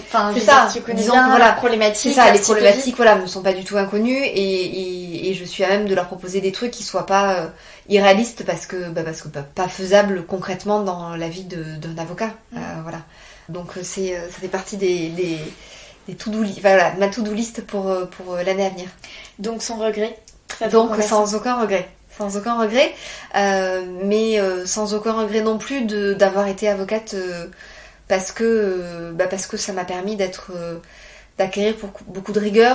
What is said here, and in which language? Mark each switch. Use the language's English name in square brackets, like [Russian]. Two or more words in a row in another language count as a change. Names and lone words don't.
[French] C'est ça. Tu connais Disons bien que, la problématique. C'est ça. Les problématiques, ne sont pas du tout inconnues, et je suis à même de leur proposer des trucs qui soient pas irréalistes, parce que pas faisables concrètement dans la vie d'un avocat. Voilà. Donc ça fait partie des [English] to-do list, [French] ma [English] to-do list [French] pour l'année à venir. Donc sans regret. Donc sans aucun regret. Sans aucun regret, mais sans aucun regret non plus d'avoir été avocate, parce que ça m'a permis d'acquérir beaucoup de rigueur.